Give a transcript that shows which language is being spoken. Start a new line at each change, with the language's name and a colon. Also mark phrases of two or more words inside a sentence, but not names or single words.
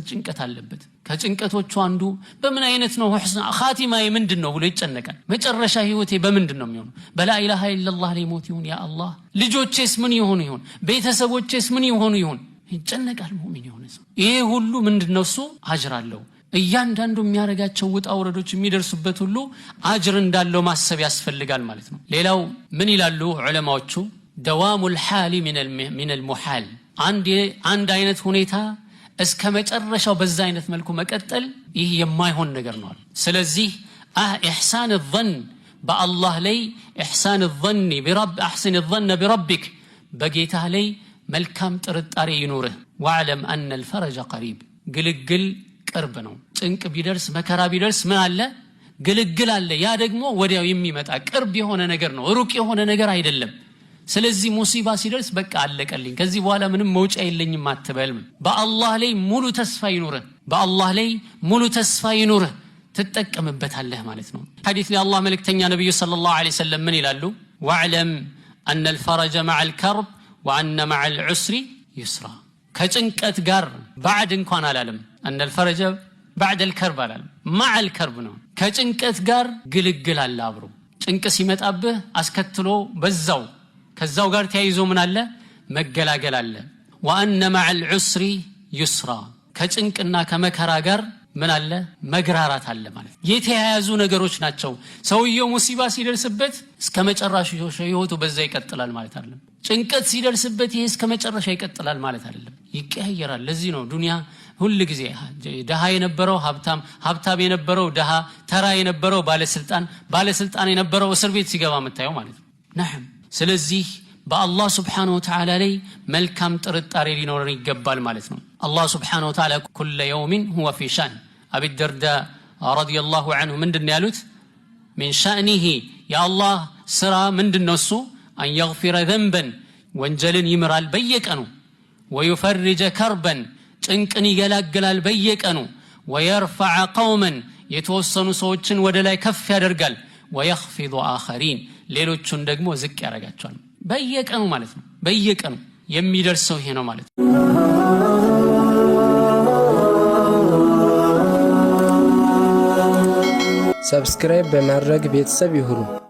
Amharic: ጭንቀት አለበት ከጭንቀቶቹ አንዱ በምን አይነት ነው ሁስና ኻቲማዬ ምንድነው ብሎ ይጨነቃል መጨረሻ ህይወቴ በምንድነው የሚሆነው
Arabic: بلا إله إلا الله
Amharic: ላይ ሞት ይሁን
Arabic: يا الله
Amharic: ልጆቼስ ምን ይሆኑ ይሁን ቤተሰቦቼስ ምን ይሆኑ ይሁን ይጨነቃል ሙእሚን የሆነ ሰው ይሄ ሁሉ ምንድነው እሱ አጅር አለው እያንዳንዱ የሚያረጋቸው ውጣ ወረዶች የሚደርሱበት ሁሉ አጅር እንዳለው ማሰብ ያስፈልጋል ማለት ነው ሌላው ምን ይላሉ ዑለማዎቹ
Arabic: دوام الحال من المحال
Amharic: አንድ አይነት ሁኔታ እስከ መጨረሻው በዛ አይነት መልኩ መቀጠል ይህ የማይሆን ነገር ነው። ስለዚህ
Arabic: إحسان الظن
Amharic: በአላህ ላይ
Arabic: إحسان الظن برب أحسن الظن بربك
Amharic: በጌታህ ላይ መልካም ጥርጣሬ ይኖርህ።
Arabic: واعلم ان الفرج قريب
Amharic: ግልግል ቅርብ ነው። ጭንቅ ቢደርስ መከራ ቢደርስ ምን አለ? ግልግል አለ። ያ ደግሞ ወዲያው የሚመጣ ቅርብ የሆነ ነገር ነው፣ ሩቅ የሆነ ነገር አይደለም። ስለዚህ ሙሲባ ሲደርስ በቃ አለቀልኝ ከዚህ በኋላ ምንም መውጫ የለኝም አትበል። በአላህ ላይ ሙሉ ተስፋ ይኑርህ፣ በአላህ ላይ ሙሉ ተስፋ ይኑርህ፣ ትጠቀምበታለህ ማለት ነው። ሐዲስ ላይ አላህ መልእክተኛ ነብዩ
Arabic: صلى الله عليه وسلم
Amharic: ምን ይላሉ?
Arabic: واعلم ان الفرج مع الكرب وان مع العسر يسرا
Amharic: ከጭንቀት ጋር بعد እንኳን አላለም
Arabic: ان الفرج بعد الكرب
Amharic: አላለም
Arabic: مع الكرب
Amharic: ነው። ከጭንቀት ጋር ግልግል አለ አብሮ። ጭንቅ ሲመጣብህ አስከትሎ ከዛው ጋር ተያይዞ ምን አለ? መገላገል አለ።
Arabic: وان مع العسر يسرا
Amharic: ከጭንቅና ከመከራ ጋር ምን አለ? መግራራት አለ ማለት። የተያያዙ ነገሮች ናቸው። ሰውየው ሙሲባ ሲደርስበት እስከ መጨረሻው ህይወቱ በዛ ይቀጥላል ማለት አይደለም። ጭንቀት ሲደርስበት ይሄ እስከ መጨረሻ ይቀጥላል ማለት አይደለም፣ ይቀያየራል። ለዚህ ነው ዱንያ ሁሉ ጊዜ ደሃ የነበረው ሀብታም የነበረው ደሃ፣ ተራ የነበረው ባለስልጣን የነበረው እስር ቤት ሲገባ መታየው ማለት ነው። ነዓም። ስለዚህ በአላህ
Arabic: سبحانه وتعالى
Amharic: ላይ መልካም ጥርጣሬ ሊኖረን ይገባል ማለት ነው። አላህ
Arabic: سبحانه وتعالى كل يوم هو في شأن
Amharic: አቢ ደርዳ
Arabic: رضي الله عنه
Amharic: ምንድነው ያሉት?
Arabic: من شأنه يا الله
Amharic: ስራ ምንድነው እሱ?
Arabic: أن يغفر ذنبا
Amharic: ወንጀልን ይምራል በየቀኑ
Arabic: ويفرج كربا
Amharic: ጭንቅን ይገላግላል በየቀኑ
Arabic: ويرفع قوما
Amharic: የተወሰኑ ሰዎችን ወደ ላይ ከፍ ያደርጋል
Arabic: ويخفض آخرين
Amharic: ሌሎቹን ደግሞ ዝቅ ያደርጋቸዋል። በየቀኑ ማለት ነው። በየቀኑ የሚደርሰው ይሄ ነው ማለት ነው። ሰብስክራይብ በማድረግ ቤተሰብ ይሁኑ።